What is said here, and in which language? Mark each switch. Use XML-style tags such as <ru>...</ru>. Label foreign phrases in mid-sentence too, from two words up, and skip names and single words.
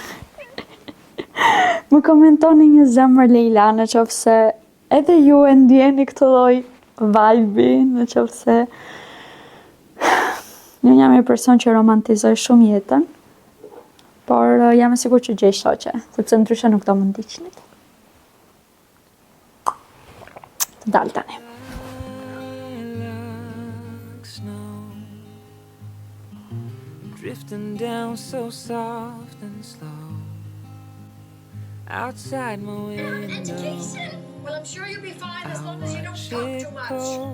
<sq>Më komentoni një zemër Leila, në qoftë se edhe ju e ndjeni këtë lloj vibe, në qoftë se unë jam një person që romantizoj shumë jetën, por jam e sigurt që gjej shoqe, sepse ndryshe nuk do më ndiqnit. Të dalë tani.</sq> <en>Drifting down so soft and slow outside my window. Education? Well, I'm sure you'll be fine as long as you don't talk too much.</en>